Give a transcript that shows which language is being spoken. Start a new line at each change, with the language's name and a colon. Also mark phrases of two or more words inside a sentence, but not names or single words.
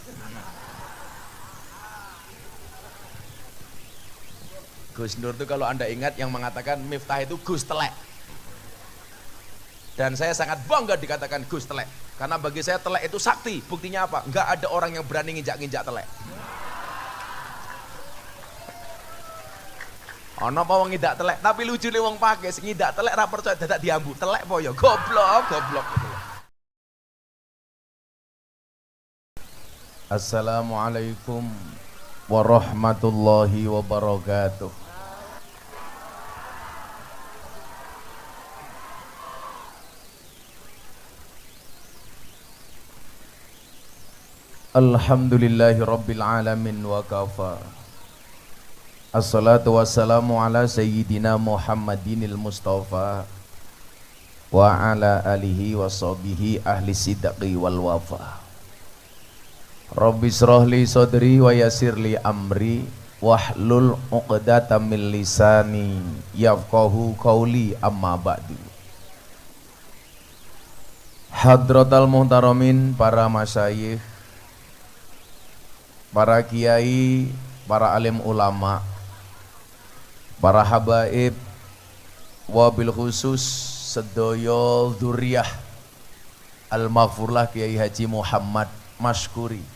Indonesian: Gus Nur itu kalau Anda ingat yang mengatakan Miftah itu Gus Telek. Dan saya sangat bangga dikatakan Gus Telek. Karena bagi saya telek itu sakti. Buktinya apa? Enggak ada orang yang berani nginjak-nginjak telek.
Javanese: Ono apa wong ngidak telek,
Indonesian: tapi lucu nih
Javanese: wong pakai ngidak telek ra percaya dadak diambu.
Indonesian: Telek apa ya? Goblok, goblok gitu.
Arabic: السلام عليكم ورحمة الله وبركاته. الحمد لله رب العالمين وكفى. والصلاة والسلام على سيدنا محمد المصطفى وعلى آله وصحبه أهل الصدق والوفا. رب اشرح لي صدري ويسر لي أمري واحلل عقدة من لساني يفقهوا قولي أما بعد. حضرات المحترمين,
Indonesian: para masyayikh, para kiai, para alim ulama, para habaib,
Arabic: وبالخصوص
Indonesian: sedaya dzurriyyah al-maghfurlah Kiai Haji Muhammad Masykuri